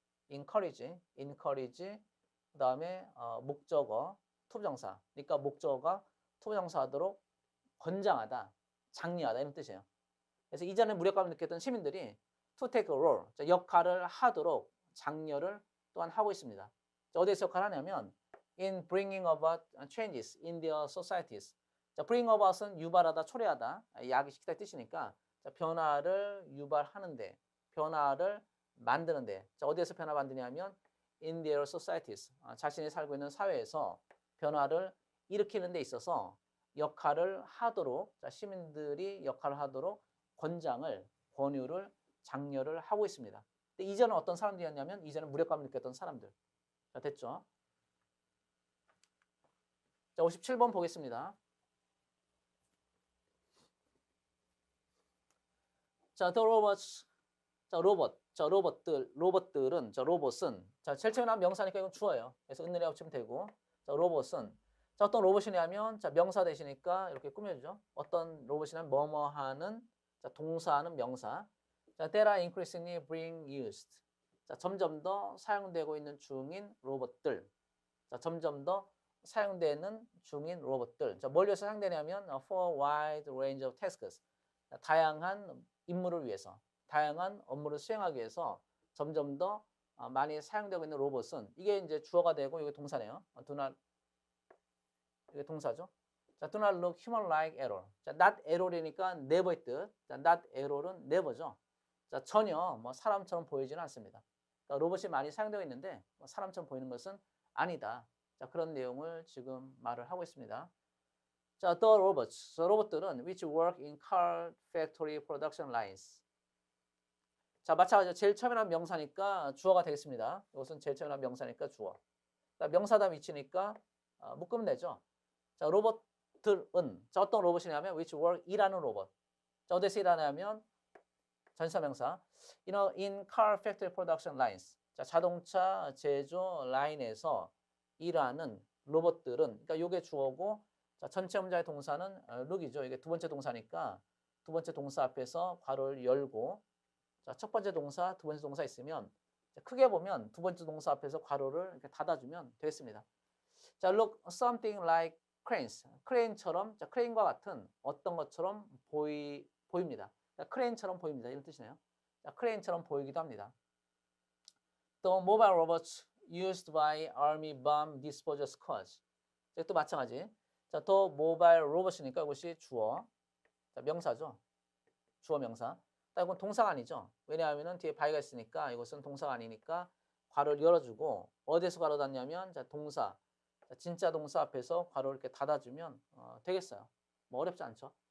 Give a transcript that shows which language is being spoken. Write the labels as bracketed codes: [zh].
[ko] encourage 그다음에 목적어 투부정사 그러니까 목적어가 투부정사하도록 권장하다 장려하다 이런 뜻이에요. 그래서 이전에 무력감을 느꼈던 시민들이 [en] to take a role [ko] 역할을 하도록 장려를 또한 하고 있습니다. 어디에서 역할을 하냐면 [en] in bringing about changes in their societies. [ko] 자, [en] bring about [ko] 은 유발하다, 초래하다, 야기시키다 뜻이니까 자, 변화를 유발하는데, 변화를 만드는데 자, 어디에서 변화 만드냐면 [en] in their societies. [ko] 자신이 살고 있는 사회에서 변화를 일으키는 데 있어서 역할을 하도록 자, 시민들이 역할을 하도록 권유를 장려를 하고 있습니다. 근데 이전은 어떤 사람들이었냐면 이전은 무력감을 느꼈던 사람들. 자, 됐죠? 자, 57번 보겠습니다. [en] 자, the robots. [ko] 자, 로봇들은 자, 제일 처음에 나온 명사니까 이건 주어예요. 그래서 은느리하고 치면 되고. 자, 로봇은 자, 어떤 로봇이냐면 자, 명사 대시니까 이렇게 꾸며주죠. 어떤 로봇이냐면 뭐뭐 하는 자, 동사하는 명사. [en] 자, that are increasingly being used. [ko] 자, 점점 더 사용되고 있는 중인 로봇들. 자, 점점 더 사용되는 중인 로봇들. 자, 뭘 위해서 사용되냐면 [en] for wide range of tasks. [ko] 자, 다양한 임무를 위해서, 다양한 업무를 수행하기 위해서 점점 더 많이 사용되고 있는 로봇은 이게 이제 주어가 되고 이게 동사네요. [en] do not [ko] 이게 동사죠. [en] 자, do not look human like at all. [ko] 자, [en] not at all [ko] 이니까 never의 뜻. 자, not at all은 never죠. 자, 전혀 뭐 사람처럼 보이지는 않습니다. 그러니까 로봇이 많이 사용되고 있는데 뭐 사람처럼 보이는 것은 아니다. 자, 그런 내용을 지금 말을 하고 있습니다. [en] 자, the robots. [ko] 로봇들은 [en] which work in car factory production lines. [ko] 자, 마찬가지로 제일 처음에 나온 명사니까 주어가 되겠습니다. 이것은 제일 처음에 나온 명사니까 주어. 명사다 위치니까 묶으면 되죠. 자, 로봇들은 자, 어떤 로봇이냐면 [en] which work [ko] 일하는 로봇. 자, 어디서 일하냐면 전사명사 [en] in car factory production lines. [ko] 자, 자동차 제조 라인에서 일하는 로봇들은 그러니까 요게 주어고 자, 전체 문장의 동사는 look이죠. 이게 두 번째 동사니까 두 번째 동사 앞에서 괄호를 열고 자, 첫 번째 동사, 두 번째 동사 있으면 크게 보면 두 번째 동사 앞에서 괄호를 이렇게 닫아주면 되겠습니다. [en] 자, look something like cranes. [ko] 크레인처럼, 자, 크레인과 같은 어떤 것처럼 보입니다. 자, 크레인처럼 보입니다. 이런 뜻이네요. 자, 크레인처럼 보이기도 합니다. [en] The mobile robots used by army bomb disposal squads. [ko] 또 마찬가지. 자, the mobile robot이니까 이것이 주어. 자, 명사죠. 주어 명사. 이건 동사가 아니죠. 왜냐하면 뒤에 by가 있으니까 이것은 동사가 아니니까 괄호를 열어주고 어디에서 괄호 닫냐면 자, 동사. 자, 진짜 동사 앞에서 괄호를 이렇게 닫아주면 되겠어요. 뭐 어렵지 않죠.